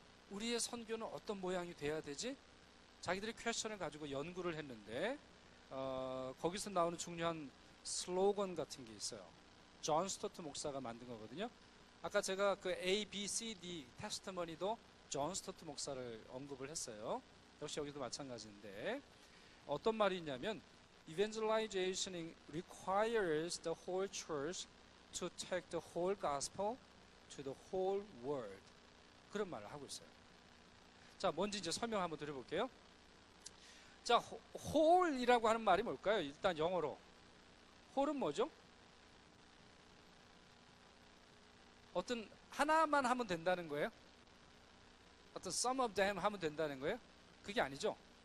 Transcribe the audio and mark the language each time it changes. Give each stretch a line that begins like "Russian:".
Korean: 우리의 선교는 어떤 모양이 돼야 되지? 자기들이 퀘스천을 가지고 연구를 했는데 거기서 나오는 중요한 슬로건 같은 게 있어요. 존 스토트 목사가 만든 거거든요. 아까 제가 그 A, B, C, D 테스트머니도 존 스토트 목사를 언급을 했어요. 역시 여기도 마찬가지인데 어떤 말이 있냐면
English: Evangelization requires the whole church to take the whole gospel to the whole world.
Korean: 그런 말을 하고 있어요. 자, 뭔지 이제 설명 한번 드려볼게요. 자, whole이라고 하는 말이 뭘까요? 일단 영어로. whole은 뭐죠? 어떤 하나만 하면 된다는 거예요? 어떤
English: some of them
Korean: 하면 된다는 거예요? 그게 아니죠.